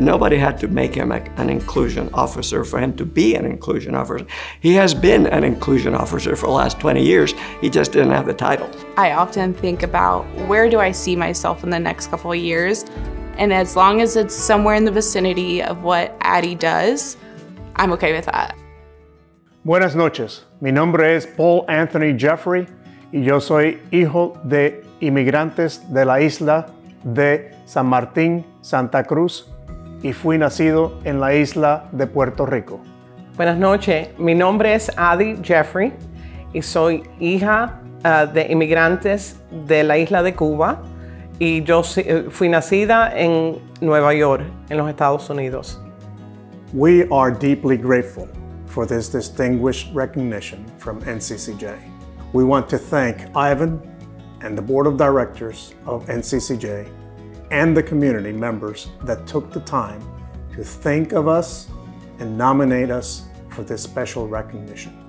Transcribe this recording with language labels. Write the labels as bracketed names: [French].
[English] Nobody had to make him an inclusion officer for him to be an inclusion officer. He has been an inclusion officer for the last 20 years. He just didn't have the title. I often think about where do I see myself in the next couple of years? And as long as it's somewhere in the vicinity of what Addy does, I'm okay with that. [Spanish] Buenas noches, mi nombre es Paul Anthony Jeffrey y yo soy hijo de inmigrantes de la isla de San Martín, Santa Cruz, y fui nacido en la isla de Puerto Rico. Buenas noches, mi nombre es Addy Jeffrey y soy hija de inmigrantes de la isla de Cuba y yo fui nacida en Nueva York, en los Estados Unidos. [English] We are deeply grateful for this distinguished recognition from NCCJ. We want to thank Ivan and the Board of Directors of NCCJ and the community members that took the time to think of us and nominate us for this special recognition.